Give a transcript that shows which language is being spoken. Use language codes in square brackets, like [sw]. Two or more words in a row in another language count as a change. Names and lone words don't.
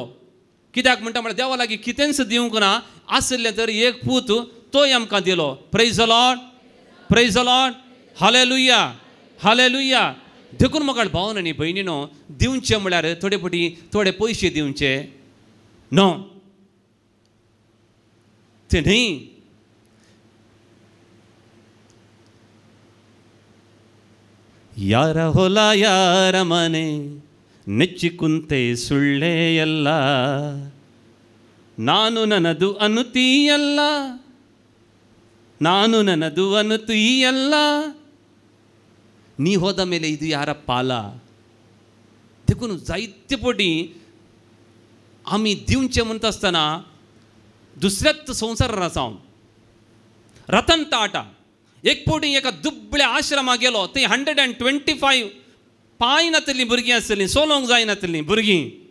[kok] कित्याक म्हणटा म्हळ्यार देवा लागीं कितेंच दिवंक ना. आसलें तर एक पूत तोय आमकां दिलो. [en] praise the Lord. हालेलुया. [kok] देखून मोगाळ भावनांनी भयणीनो, दिवचें म्हळ्यार थोडे पयशे दिवचे नो ते न्ही. [kn] ಯಾರ ಹೊಲ ಯಾರ ಮನೆ ನೆಚ್ಚಿಕುಂತೆ ಸುಳ್ಳೇ ಎಲ್ಲ. ನಾನು ನನ್ನದು ಅನ್ನುತ್ತೀಯಲ್ಲ. ನೀ ಹೋದ ಮೇಲೆ ಇದು ಯಾರ ಪಾಲ? [kok] देखून जायते पटी आमी दिवचें म्हणटा आसतना दुसऱ्याच संवसारान आसांव. रतन टाटा एक पटी एका दुबळ्या आश्रमाक गेलो. थंय 125 पांय नातलीं भुरगीं आसलीं, सोलोंक जायनातलीं भुरगीं.